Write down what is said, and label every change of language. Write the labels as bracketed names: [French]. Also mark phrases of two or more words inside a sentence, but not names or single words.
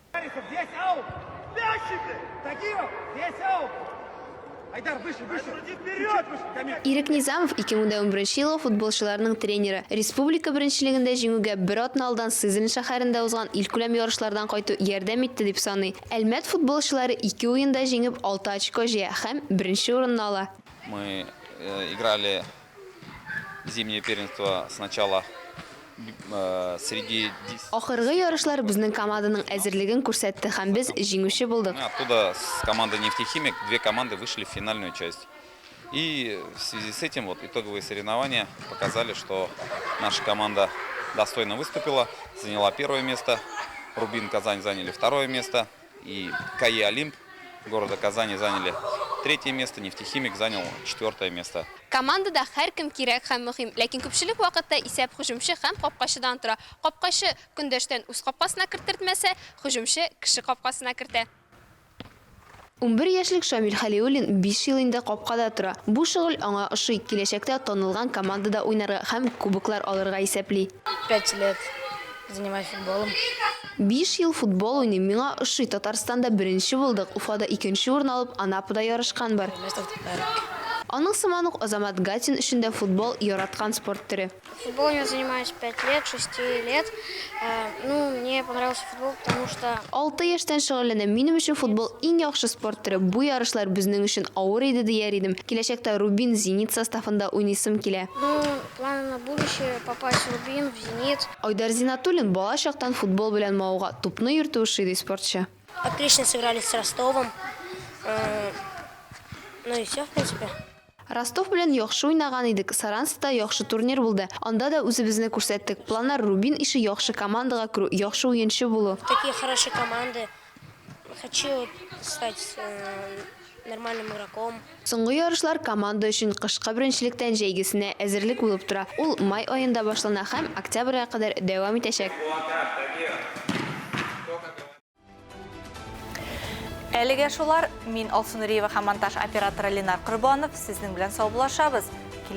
[Tatar] Ирек Низамов 2011 елда футболчыларның тренеры. Республика беренчелегендә җиңүгә бер атна алдан Сызрань шәһәрендә узган илкүләм ярышлардан кайту ярдәм итте дип саный. Әлмәт футболчылары 2 уенда җиңеп 6 очко җыя һәм беренче урынны ала. [Russian] Мы играли зимнее первенство сначала среди... [Tatar] Ахыргы ярышлар безнең команданың әзерлеген күрсәтте һәм без җиңүче булдык. [Russian] Оттуда с командой «Нефтехимик» 2 команды вышли в финальную часть. И в связи с этим вот итоговые соревнования показали, что наша команда достойно выступила, заняла 1 место, Рубин Казань заняли 2 место, и КАИ Олимп города Казани заняли 3 место, Нефтехимик занял 4 место. [Tatar] Командада һәркем кирәк һәм мөһим, ләкин күпчелек вакытта исәп һөҗүмче һәм капкачыдан тора. Капкачы көндәштән үз капкасына кертертмәсә, һөҗүмче кеше капкасына кертә. 11 яшьлек Шамил Халиуллин 5 ел инде капкада тора. Бу шөгыль аңа ошый, киләчәктә танылган командада уйнарга һәм кубоклар алырга исәпли. [Russian] 5 лет занимаюсь футболом. [Tatar] 5 ел футбол уйныйм, миңа ошый. Татарстанда беренче булдык, Уфада 2нче урын алып, Анапада ярышкан бар. Аның сыман ук Азамат Гатин өчен дә футбол яраткан спорт түрі. [Russian] Футболом я занимаюсь 5 лет, 6 лет. Мне понравился футбол, потому что... [Tatar] 6 яшьтән шөгыльләнәм. Минем өчен футбол иң яхшы спорт түрі. Бу ярышлар безнең өчен авыр иде дияр идем. Киләчәктә Рубин Зенит составында уйныйсым килә. [Russian] Планы на будущее попасть в Рубин, в Зенит. [Tatar] Айдар Зинатуллин бала чактан футбол белән мауга тупны йөртү шиде спортчы. [Russian] Отлично сыграли с Ростовом. Ну и все, в принципе. [Tatar] Ростов белән яхшы уйнаган идек. Саранскта яхшы турнир булды. Анда да үзебезне күрсәттек. Планнар Рубин ише яхшы командага керү, яхшы уенчы булу. [Russian] Такие хорошие команды. Хочу стать нормальным игроком. [Tatar] Соңгы ярышлар команда өчен кышкы беренчелектән җәйгесенә әзерлек булып тора. Ул май аенда башлана һәм октябрьгә кадәр дәвам итәчәк. Әлегә шулар, мин Алсу Нуриева һәм монтаж операторы Ленар Корбанов сезнең белән сау булашабыз.